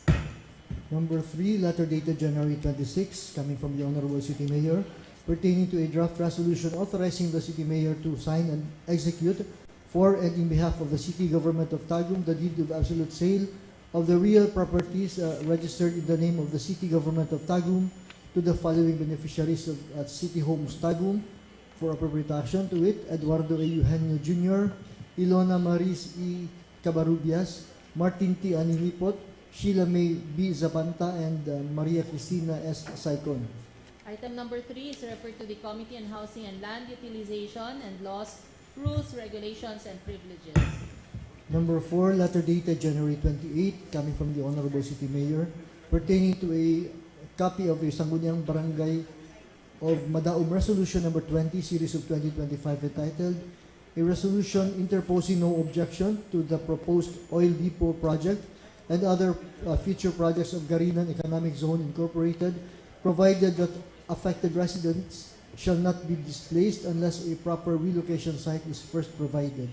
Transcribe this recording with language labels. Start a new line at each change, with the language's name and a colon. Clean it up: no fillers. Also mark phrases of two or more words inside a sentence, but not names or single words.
English: Number 3, letter dated January 26, coming from the Honorable City Mayor, pertaining to a draft resolution authorizing the City Mayor to sign and execute for and in behalf of the City Government of Tagum the deed of absolute sale of the real properties registered in the name of the City Government of Tagum to the following beneficiaries of City Homes Tagum for appropriate action, to wit, Eduardo A. Eugenio Jr., Ilona Maris E. Cabarubias, Martin T. Animipot, Sheila May B. Zapanta, and Maria Cristina S. Saicon. Item number 3 is referred to the Committee on Housing and Land Utilization and Laws, Rules, Regulations, and Privileges. Number 4, letter dated January 28, coming from the Honorable City Mayor, pertaining to a copy of a Sangguniang Barangay of Madaum Resolution number 20, series of 2025, entitled a resolution interposing no objection to the proposed oil depot project and other future projects of Garinan Economic Zone Incorporated, provided that affected residents shall not be displaced unless a proper relocation site is first provided.